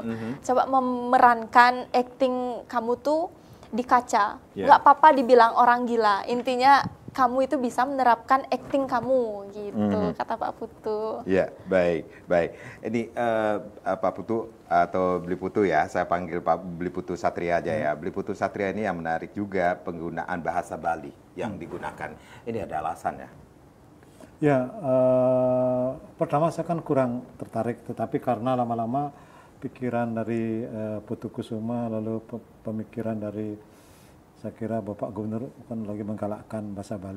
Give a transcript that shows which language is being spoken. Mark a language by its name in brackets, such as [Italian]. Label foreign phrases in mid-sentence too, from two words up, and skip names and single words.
[Indonesian] Coba memerankan acting kamu tuh di kaca, nggak apa-apa dibilang orang gila, intinya kamu itu bisa menerapkan acting kamu gitu, kata Pak Putu. Ya, baik. Ini Pak Putu atau Bli Putu ya, saya panggil Pak Bli Putu Satria aja ya. Bli Putu Satria ini yang menarik juga penggunaan bahasa Bali yang digunakan. Ini ada alasannya? Ya, pertama saya kan kurang tertarik, tetapi karena lama-lama pikiran dari Putu Kusuma, lalu pemikiran dari saya kira Bapak Gubernur kan lagi menggalakkan bahasa Bali.